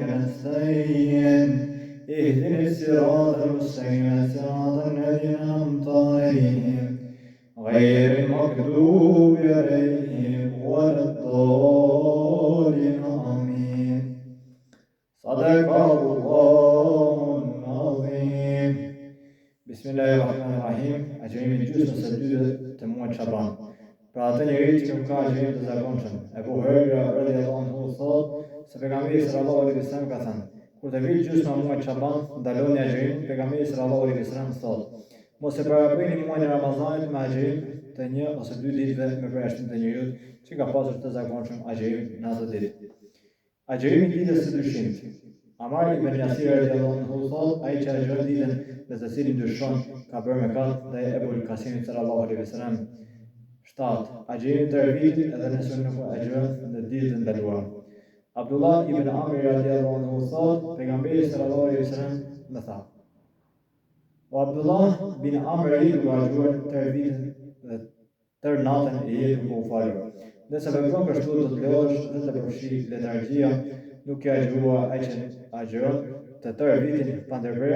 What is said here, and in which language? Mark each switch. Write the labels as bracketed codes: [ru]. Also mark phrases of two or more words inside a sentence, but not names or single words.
[ar] نستعين اهدنا الصراط المستقيم صراط الذين أنعمت عليهم غير المغضوب عليهم ولا الضالين آمين صدق الله العظيم بسم الله الرحمن الرحيم [sq] Agjerimi gjysmë së dytë të muajit Shaban. Pra atë njeri që nuk ka agjerim të zakonshëm. Ebu Hurajra [ar] رضي الله عنه [sq] thotë se pejgamberi [ar] صلى الله عليه وسلم [sq] ka thënë: kur të vijë gjysma muajit Shaban, ndaloni agjerimin. Pejgamberi [ar] صلى الله عليه وسلم [sq] thotë: mos e paraprini muajin e Ramazanit me agjerim të një ose dy ditëve me përjashtim të njeriu që ka pasur të zakonshëm agjerim në atë ditë. Agjerimi i ditës së dyshimit. Amar ibn Yasir [ar] رضي الله عنه [sq] thotë: ai që agjeron ditën në të cilin dyshon ka bërë mëkat, dhe Ebul Kasimit [ar] صلى الله عليه وسلم [sq] 7. Agjerimi të vitit edhe nëse nuk agjeron në ditë të ndaluar. Abdullah ibn Amr [ar] رضي الله عنه [sq] thotë: pejgamberi [ar] صلى الله عليه وسلم [sq] më tha: o Abdullah bin Amri duke agjeruar tërë vitin dhe tërë natën e jetë duke u falur. Nëse vepron kështu do të lejosh dhe të përfshi letargjia, nuk e agjerua ai që agjeron të tërë vitin pa ndërprerje.